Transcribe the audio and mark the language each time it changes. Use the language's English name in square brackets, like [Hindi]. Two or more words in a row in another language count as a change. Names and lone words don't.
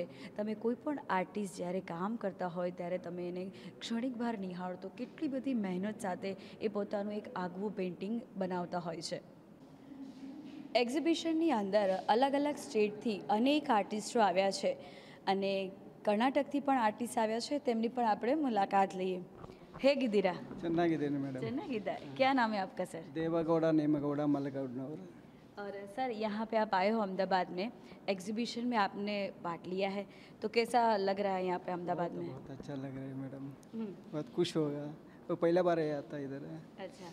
[Gujarati] તમે કોઈ પણ આર્ટિસ્ટ જ્યારે કામ કરતા હોય ત્યારે તમે એને ક્ષણિકવાર નિહાળો તો કેટલી બધી મહેનત સાથે એ પોતાનું એક આગવું પેઇન્ટિંગ બનાવતા હોય છે. એક્ઝિબિશનની અંદર અલગ અલગ સ્ટેટથી અનેક આર્ટિસ્ટો આવ્યા છે, અને કર્ણાટકથી પણ આર્ટિસ્ટ આવ્યા છે, તેમની પણ આપણે મુલાકાત લઈએ. [Kannada] ಹೇಗಿದ್ದೀರಾ? ಚೆನ್ನಾಗಿದ್ದೀನಿ ಮೇಡಮ್. ಚೆನ್ನಾಗಿದ್ದಾರೆ. [Hindi] क्या नाम है आपका सर? देवागौड़ा नेमगौड़ा मलगौड़नवर. और सर, यहाँ पे आप आए हो अहमदाबाद में, एग्जीबिशन में आपने पार्ट लिया है, तो कैसा लग रहा है यहाँ पे अहमदाबाद में? बहुत अच्छा लग रहा है मैडम, बहुत खुश होगा. वो पहला बार आया था इधर, अच्छा,